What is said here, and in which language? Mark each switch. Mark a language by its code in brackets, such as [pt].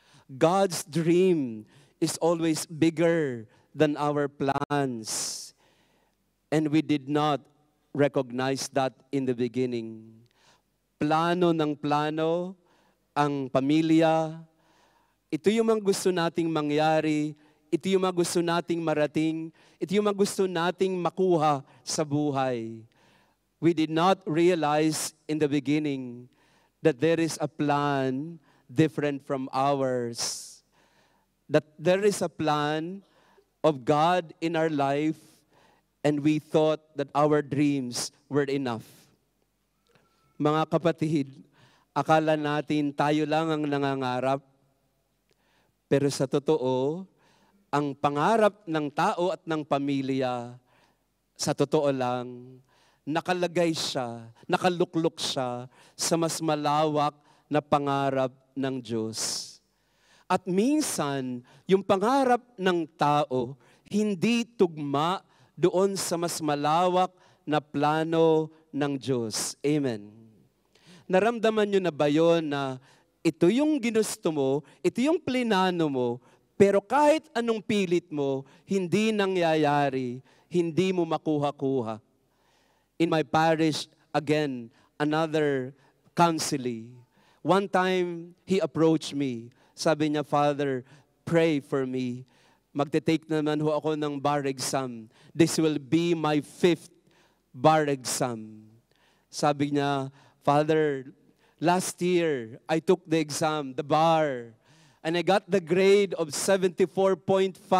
[en] God's dream is always bigger than our plans. And we did not recognize that in the beginning. [tl] Plano ng plano, ang pamilya, ito yung mga gusto nating mangyari, ito yung mga gusto nating marating, ito yung mga gusto nating makuha sa buhay. [en] We did not realize in the beginning that there is a plan different from ours. That there is a plan of God in our life, and we thought that our dreams were enough. [tl] Mga kapatid, akala natin tayo lang ang nangangarap, pero sa totoo, ang pangarap ng tao at ng pamilya, sa totoo lang, nakalagay siya, nakaluklok siya sa mas malawak na pangarap ng Diyos. At minsan, yung pangarap ng tao, hindi tugma doon sa mas malawak na plano ng Diyos. Amen. Naramdaman nyo na ba yun na ito yung ginusto mo, ito yung plinano mo, pero kahit anong pilit mo, hindi nangyayari, hindi mo makuha-kuha. [en] In my parish, again, another counselee. One time, he approached me. [tl] Sabi niya, [en] Father, pray for me. [tl] Magte-take naman ho ako ng bar exam. [en] This will be my 5th bar exam. [tl] Sabi niya, [en] Father, last year, I took the exam, the bar, and I got the grade of 74.5.